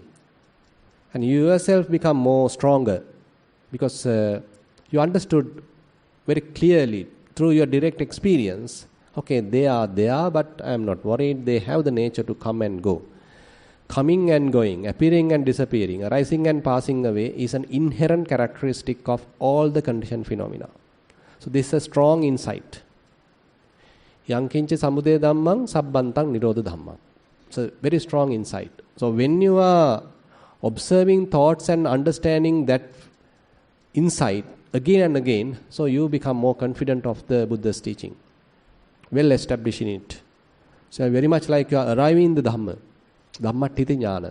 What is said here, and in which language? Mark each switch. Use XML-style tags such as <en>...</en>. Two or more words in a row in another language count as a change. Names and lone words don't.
<en>And you yourself become more stronger because you understood very clearly through your direct experience, okay, they are there, but I am not worried. They have the nature to come and go. Coming and going, appearing and disappearing, arising and passing away is an inherent characteristic of all the conditioned phenomena. So this is a strong insight.</en> <pi>Yankincha samudaya dhammang sabbantang nirodha dhammang.</pi> <en>It's a very strong insight. So when you are observing thoughts and understanding that insight again and again, so you become more confident of the Buddha's teaching, well established in it. So very much like you are arriving in the Dhamma,</en> <pi>Dhammattiti jnana.</pi>